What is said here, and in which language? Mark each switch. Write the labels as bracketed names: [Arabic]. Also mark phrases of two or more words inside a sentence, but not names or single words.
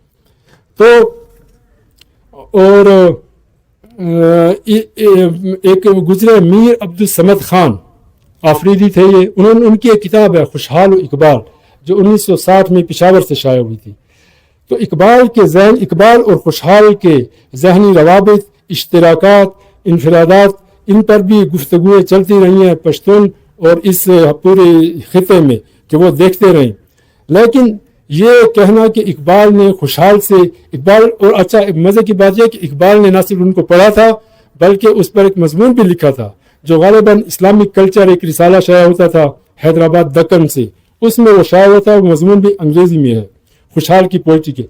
[Urdu] تو اور ایک گزرے میر عبدالصمد خان آفریدی تھے، یہ ان کی ایک کتاب ہے خوشحال و اقبال جو 1960 میں پشاور سے شائع ہوئی تھی۔ تو اقبال اور خوشحال کے ذہنی روابط، اشتراکات، انفرادات، ان پر بھی گفتگویں چلتی رہی ہیں پشتون اور اس پورے خطے میں کہ وہ دیکھتے رہیں۔ لیکن یہ کہنا کہ اقبال نے خوشحال سے اور اچھا مزے کی بات یہ کہ اقبال نے نہ صرف ان کو پڑھا تھا بلکہ اس پر ایک مضمون بھی لکھا تھا جو غالباً اسلامک کلچر ایک رسالہ شائع ہوتا تھا حیدرآباد دکن سے، اس میں وہ شائع ہوتا ہے، وہ مضمون بھی انگریزی میں ہے خوشحال کی پوئٹری کے۔